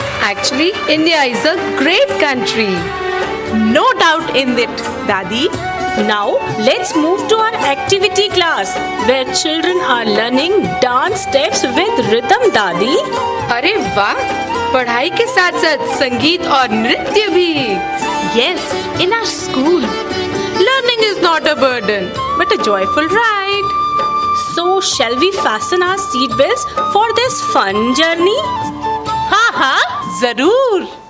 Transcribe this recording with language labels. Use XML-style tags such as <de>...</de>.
<en>Actually, India is a great country. No doubt in it, Dadi. Now let's move to our activity class where children are learning dance steps with rhythm, Dadi.</en> <hi>अरे वाह, पढ़ाई के साथ साथ संगीत और नृत्य भी.</hi> <en>Yes, in our school, learning is not a burden, but a joyful ride. So shall we fasten our seat belts for this fun journey?</en> <hi>हाँ हाँ, जरूर.</hi>